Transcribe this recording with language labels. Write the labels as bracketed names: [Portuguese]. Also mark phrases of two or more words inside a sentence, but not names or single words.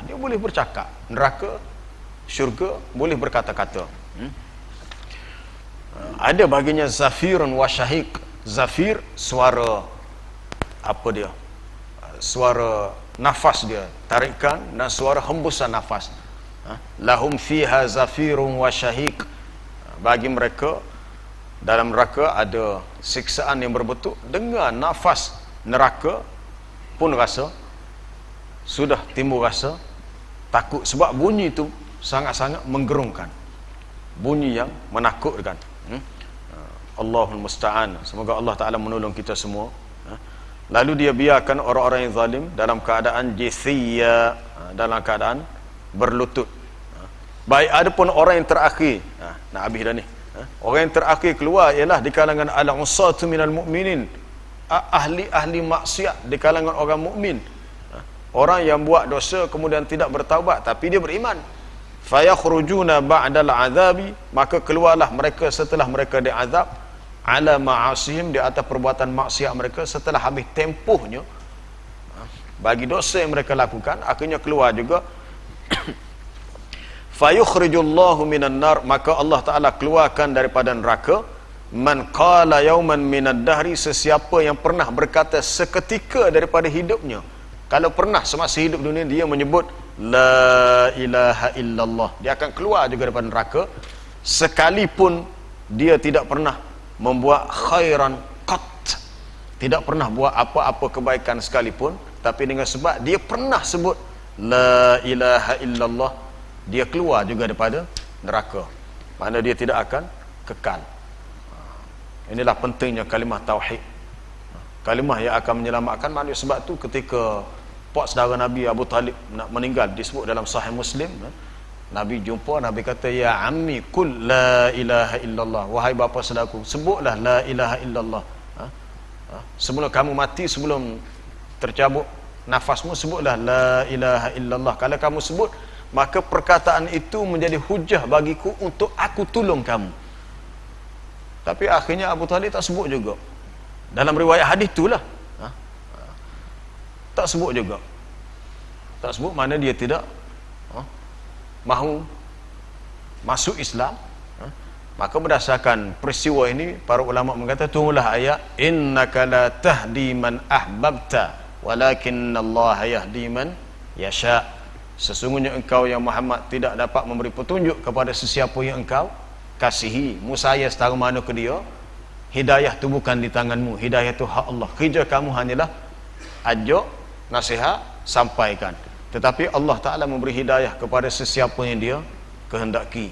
[Malay] Dia boleh bercakap, neraka, syurga boleh berkata-kata. Ada baginya [Arabic] زفير وشهيق. [Malay] Zafir, suara apa dia, suara nafas dia, tarikan, dan suara hembusan nafas. [Arabic] لهم فيها زفير وشهيق. [Malay] Bagi mereka dalam neraka ada siksaan yang berbentuk dengan nafas. Neraka pun rasa, sudah timbul rasa takut, sebab bunyi itu sangat-sangat menggerungkan, bunyi yang menakutkan. [Arabic] الله المستعان. [Malay] Semoga Allah Ta'ala menolong kita semua. Lalu dia biarkan orang-orang yang zalim dalam keadaan jithiyya, dalam keadaan berlutut. Baik, ada pun orang yang terakhir, nak habis dah ni, orang yang terakhir keluar ialah di kalangan [Arabic] العصاة من المؤمنين, [Malay] ahli maksiat di kalangan orang mukmin, orang yang buat dosa kemudian tidak bertaubat tapi dia beriman. [Arabic] فيخرجون بعد العذاب, [Malay] maka keluarlah mereka setelah mereka diazab, [Arabic] على معاصيهم, [Malay] di atas perbuatan maksiat mereka, setelah habis tempohnya bagi dosa yang mereka lakukan, akhirnya keluar juga. [Arabic] فيخرج الله من النار, [Malay] maka Allah Ta'ala keluarkan daripada neraka, [Arabic] من قال يوما من الدهر, [Malay] sesiapa yang pernah berkata seketika daripada hidupnya. Kalau pernah semasa hidup dunia dia menyebut [Arabic] لا إله إلا الله, [Malay] dia akan keluar juga daripada neraka, sekalipun dia tidak pernah membuat [Arabic] خيرا قط, [Malay] tidak pernah buat apa-apa kebaikan sekalipun, tapi dengan sebab dia pernah sebut [Arabic] لا إله إلا الله, [Malay] dia keluar juga daripada neraka, mana dia tidak akan kekal. Inilah pentingnya kalimah tauhid, kalimah yang akan menyelamatkan manusia. Sebab tu ketika pak saudara Nabi Abu Talib nak meninggal, disebut dalam Sahih Muslim, Nabi jumpa, Nabi kata, [Arabic] يا عم قل لا إله إلا الله, [Malay] wahai bapa saudaraku, sebutlah [Arabic] لا إله إلا الله. [Malay] Sebelum kamu mati, sebelum tercabut nafasmu, sebutlah [Arabic] لا إله إلا الله. [Malay] Kalau kamu sebut, maka perkataan itu menjadi hujah bagiku untuk aku tolong kamu. Tapi akhirnya Abu Talib tak sebut juga. Dalam riwayat hadis itulah, tak sebut juga. Tak sebut, mana dia tidak mahu masuk Islam. Maka berdasarkan peristiwa ini, para ulama mengata, tunggulah ayat [Arabic] إنك لا تهدي من أحببت ولكن الله يهدي من يشاء. [Malay] Sesungguhnya engkau yang Muhammad tidak dapat memberi petunjuk kepada sesiapa yang engkau kasihi. Musaya setara mana ke dia, hidayah tu bukan di tanganmu, hidayah tu hak Allah. Kerja kamu hanyalah ajak, nasihat, sampaikan. Tetapi Allah Ta'ala memberi hidayah kepada sesiapa yang dia kehendaki.